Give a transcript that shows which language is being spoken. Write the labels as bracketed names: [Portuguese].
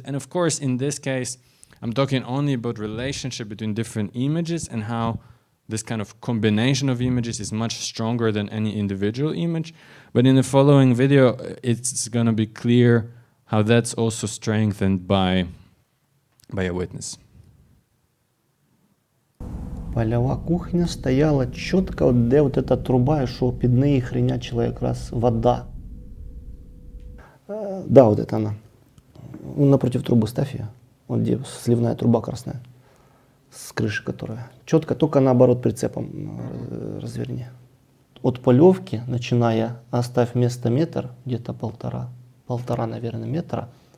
[English] And of course, in this case, I'm talking only about relationship between different images and how this kind of combination of images is much stronger than any individual image. But in the following video, it's going to be clear how that's also strengthened by a witness. [Ukrainian] Польова кухня стояла чітко, де от эта труба, і що під неї хренячила якраз вода. [Russian] Да, вот это она. Напротив трубы ставь ее. Вот где сливная труба красная. С крыши которая. Четко, только наоборот прицепом разверни. От полевки, начиная, оставь место метр, где-то полтора, наверное, метра.